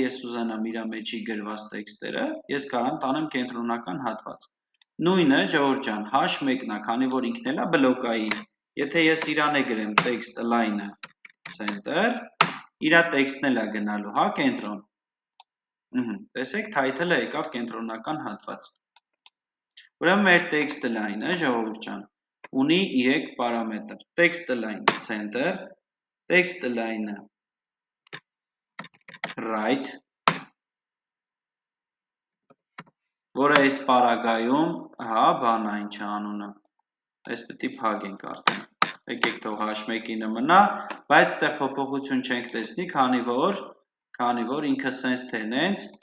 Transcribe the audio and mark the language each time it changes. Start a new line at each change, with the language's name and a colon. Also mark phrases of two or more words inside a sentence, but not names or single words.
Armenian: ես ուզենամ իր մեջի գրված տեքստերը, ես կարող եմ տանեմ կենտրոնական հատված։ Նույնը, ժողովուրդ ջան, h1-ն է, քանի որ ինքն էլ է բլոկային, եթե ես իրան է գրեմ
English: text line-
Armenian: ը center, իր տեքստն էլ է գնալու, հա, կենտրոն։ Տեսեք, title-ը եկավ կենտրոնական հատված։ Ուրեմն մեր
English: text line-
Armenian: ը, ժողովուրդ ջան, ունի 3 պարամետր։
English: Text line center, text line
Armenian: right, որը այս պարագայում, հա, բան է, ինչ է անունը։ Այս պետք է փակենք արդեն։ Եկեք թող h1-ինը մնա, բայց այդտեղ փոփոխություն չենք տեսնի, քանի որ ինքը sense թե նենց,